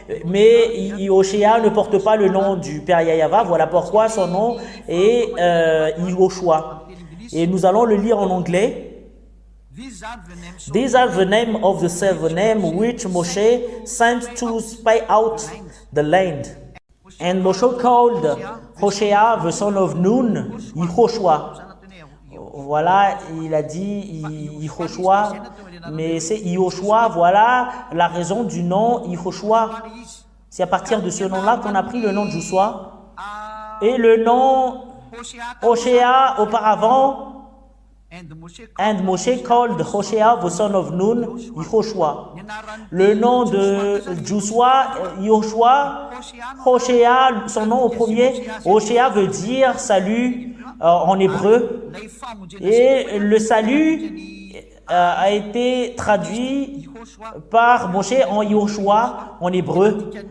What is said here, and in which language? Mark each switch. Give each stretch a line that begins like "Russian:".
French: Mais Yehoshua ne porte pas le nom du Père Yahava. Voilà pourquoi son nom est Yehoshua. Et nous allons le lire en anglais.
English: These are the name of the seven names which Moshe sent to spy out the land. And Moshe called Hoshea, the son of Nun, Yehoshua.
French: Voilà, il a dit Yehoshua, mais c'est Yehoshua. Voilà la raison du nom Yehoshua. C'est à partir de ce nom-là qu'on a pris le nom de Joshua. Et le nom Hoshea auparavant.
English: And Moshe called Hoshea, the son of Nun, Yehoshua.
French: Le nom de Joshua, Yehoshua, Hoshea, son nom au premier, Hoshea veut dire salut en hébreu. Et le salut a été traduit par Moshe en Yehoshua en hébreu.